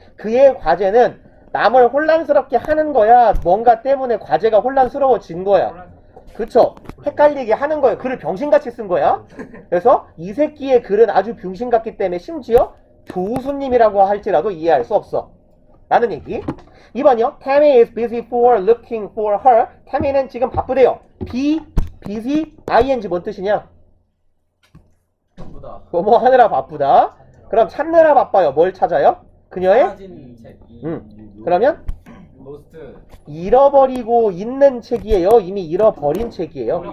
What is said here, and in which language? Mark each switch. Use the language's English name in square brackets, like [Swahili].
[Korean] 그의 과제는 남을 혼란스럽게 하는 거야? 뭔가 때문에 과제가 혼란스러워진 거야? 그쵸? 헷갈리게 하는 거예요. 글을 병신같이 쓴 거야. 그래서 이 새끼의 글은 아주 병신 같기 때문에 심지어 교수님이라고 할지라도 이해할 수 없어. 라는 얘기. 2번이요. [English] Tammy is busy for looking for her. [Korean] Tammy는 지금 바쁘대요. busy, ing 뭔 뜻이냐? 바쁘다. 뭐뭐 하느라 바쁘다. 그럼 찾느라 바빠요. 뭘 찾아요? 그녀의? 사라진 책. 그러면? 로스트. 잃어버리고 있는 책이에요. 이미 잃어버린 책이에요.